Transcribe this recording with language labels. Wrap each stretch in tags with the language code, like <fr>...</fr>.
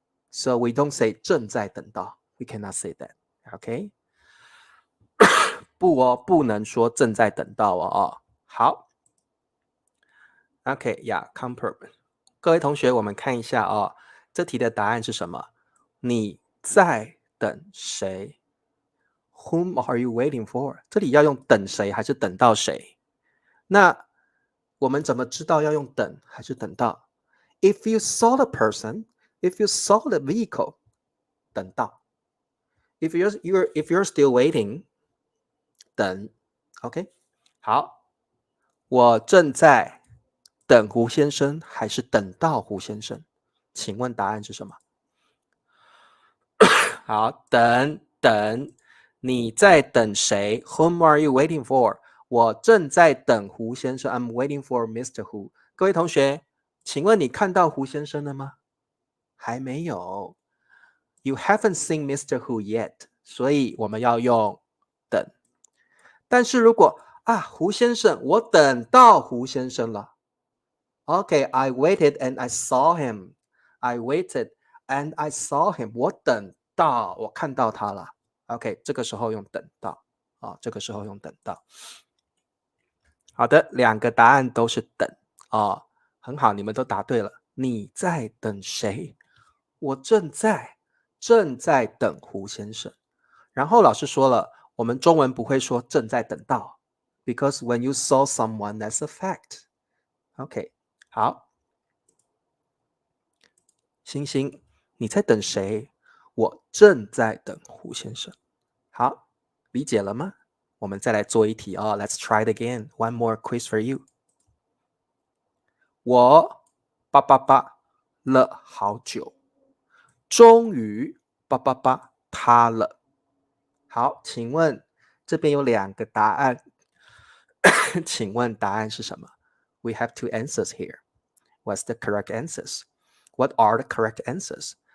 <en>So we don't say</en> <zh>正在等到</zh> <en>we cannot say that. Okay?</en> <zh>不能说正在等到哦。好 ，OK 呀 ，comparable。各位同学，我们看一下哦，这题的答案是什么？你在等谁 ？</zh> <en>Whom are you waiting for？</en> <zh>这里要用等谁还是等到谁？那我们怎么知道要用等还是等到 ？</zh> <en>If you saw the person, if you saw the vehicle，</en> <zh>等到。</zh> <en>If you're still waiting，</en> <zh>等 ，OK， 好。我正在等胡先生还是等到胡先生？请问答案是什么？好，等，你在等谁 ？</zh> <en>Whom are you waiting for？</en> <zh>我正在等胡先生 ，</zh> <en>I'm waiting for Mr. Hu。</en> <zh>各位同学，请问你看到胡先生了吗？还没有。</zh> <en>You haven't seen Mr.</en> <zh>Hu yet，所以我们要用等。但是如果胡先生，我等到胡先生了。</zh> <en>Okay, I waited and I saw him. I waited and I saw him.</en> <zh>我等到，我看到他了。 OK， 这个时候用等到这个时候用等到。好的，两个答案都是等很好，你们都答对了。你在等谁？我正在正在等胡先生。然后老师说了，我们中文不会说正在等到</zh> <en>because when you saw someone, that's a fact.</en> <zh>OK, 好，星星，你在等谁？我正在等胡先生。好，理解了吗？我们再来做一题哦。</zh> <en>Let's try it again. One more quiz for you.</en> <zh>我叭叭叭了好久，终于叭叭叭他了。好，请问这边有2个答案，请问答案是什么？</zh> <en>We have 2 answers here. What's the correct answers? What are the correct answers?</en>